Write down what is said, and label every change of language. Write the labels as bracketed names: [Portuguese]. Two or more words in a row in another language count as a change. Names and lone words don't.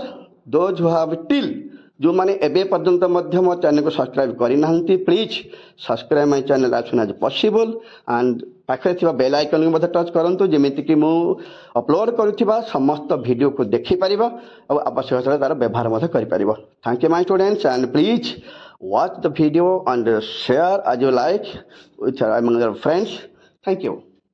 [English] those who have till, [Odia] ଯେଉଁମାନେ ଏବେ ପର୍ଯ୍ୟନ୍ତ ମଧ୍ୟ ମୋ ଚ୍ୟାନେଲକୁ ସବସ୍କ୍ରାଇବ୍ କରିନାହାନ୍ତି, [English] please subscribe my channel as soon as possible. [Odia] ଆଣ୍ଡ ପାଖରେ ଥିବା ବେଲ୍ ଆଇକନ୍କୁ ମଧ୍ୟ ଟଚ୍ କରନ୍ତୁ, ଯେମିତିକି ମୁଁ ଅପଲୋଡ଼ କରୁଥିବା ସମସ୍ତ ଭିଡ଼ିଓକୁ ଦେଖିପାରିବ ଆଉ ଆବଶ୍ୟକ ସ୍ଥଳେ ତା'ର ବ୍ୟବହାର ମଧ୍ୟ କରିପାରିବ। [English] thank you my students, and please watch the video and share as you like with among your friends. Thank you.